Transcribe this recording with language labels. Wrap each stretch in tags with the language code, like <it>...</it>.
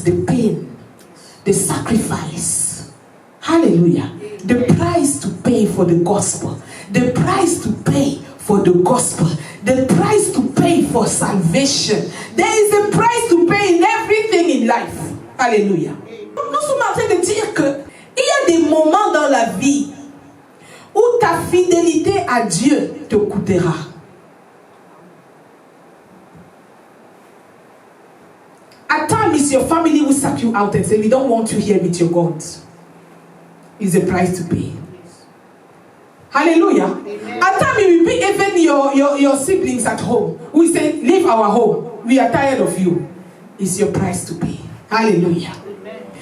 <en>The pain, the sacrifice. Hallelujah. The price to pay for the gospel. The price to pay for the gospel. The price to pay for salvation. There is a price to pay in everything in life.</en> <fr>Alléluia. Nous sommes en train de dire que il y a des moments dans la vie où ta fidélité à Dieu te coûtera.</fr> <en>At times, your family will suck you out and say, we don't want you here with your God. It's a price to pay. Hallelujah. Amen. At times, it will be even your siblings at home. We say, leave our home. We are tired of you. It's your price to pay. Hallelujah. Amen.</en>